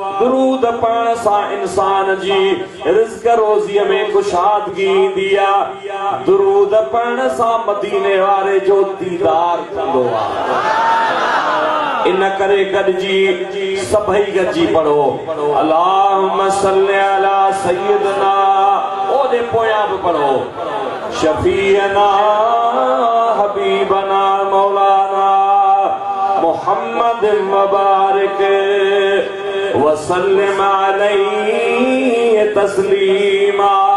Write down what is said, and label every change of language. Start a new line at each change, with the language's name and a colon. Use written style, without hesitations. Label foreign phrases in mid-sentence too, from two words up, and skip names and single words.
Sindhi: दुरूद पढ़ण सां इंसान जी रिज़्क़ रोज़ीअ में कुशादगी ईंदी आहे। दुरूद पढ़ण सां मदीने वारे जो दीदार थींदो आहे। इन करे गॾिजी सभई गॾिजी पढ़ो
Arabic: اللهم صل على سيدنا,
Sindhi: ओदे पोयां बि पढ़ो
Arabic: شفيعنا حبيبنا مولانا محمد مبارك وسلم عليه تسليما.